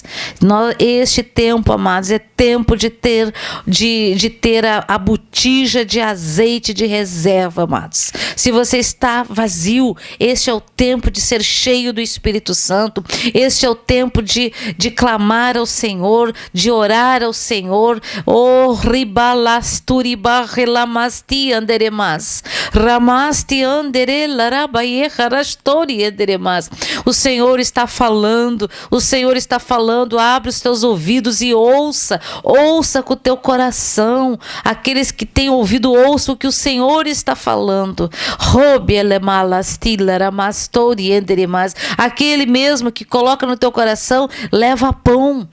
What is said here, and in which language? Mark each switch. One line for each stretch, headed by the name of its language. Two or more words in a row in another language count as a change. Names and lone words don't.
Portuguese: Este tempo, amados, é tempo de ter a botija de azeite de reserva, amados. Se você está vazio, este é o tempo de ser cheio do Espírito Santo. Este é o tempo de clamar ao Senhor, de orar ao Senhor. Oh, ribalasturiba relamasti anderemas. Ramasti andere larabaye harastori anderemas. O Senhor está falando, abre os teus ouvidos e ouça com o teu coração. Aqueles que têm ouvido, ouçam o que o Senhor está falando. Aquele mesmo que coloca no teu coração, leva pão.